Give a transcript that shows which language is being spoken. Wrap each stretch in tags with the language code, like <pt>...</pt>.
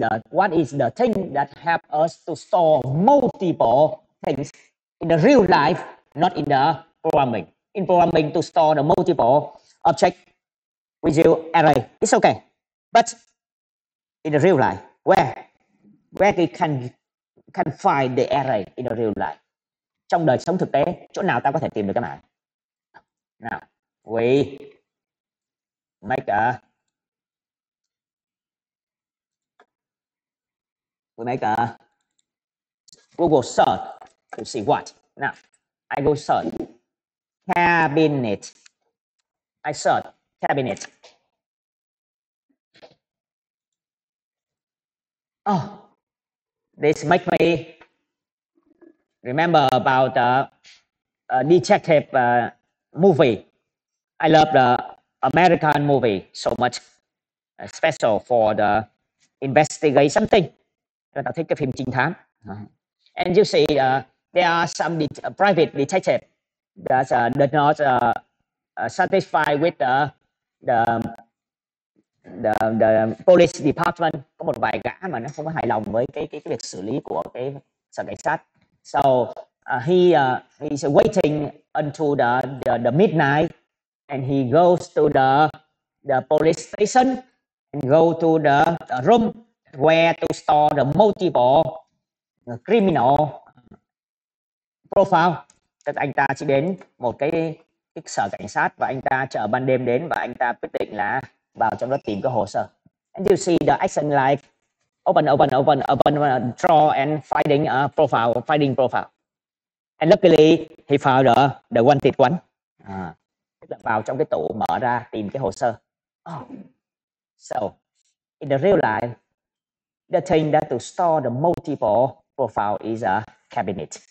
<en>What is the thing that help us to store multiple things in the real life, not in the programming? In programming, to store the multiple object with your array, it's okay. But in the real life, where? where we can find the array in the real life.</en> <vi>Trong đời sống thực tế, chỗ nào ta có thể tìm được cái mảng?</vi> <en>Nào, we make a Google search to see what. Now, I go search cabinet. I search cabinet. Oh, this makes me remember about a detective movie. I love the American movie so much, special for the investigate something.</en> <vi>Tôi thích cái phim trinh thám.</vi> <en>And you see, there are some private detective that does not satisfied with the police department.</en> <vi>Có một vài gã mà nó không có hài lòng với cái việc xử lý của cái sở cảnh sát.</vi> <en>So he's waiting until the midnight, and he goes to the police station and go to the room where to store the multiple criminal profile.</en> <vi>Tức anh ta chỉ đến một cái sở cảnh sát và anh ta chờ ban đêm đến và anh ta quyết định là vào trong đó tìm cái hồ sơ.</vi> <en>And you see the action like open, draw and finding a profile. And luckily he found the wanted one.</en> <vi>Tức là vào trong cái tủ mở ra tìm cái hồ sơ. Oh.</vi> <en>So in the real life, the thing that to store the multiple profile is a cabinet.</en>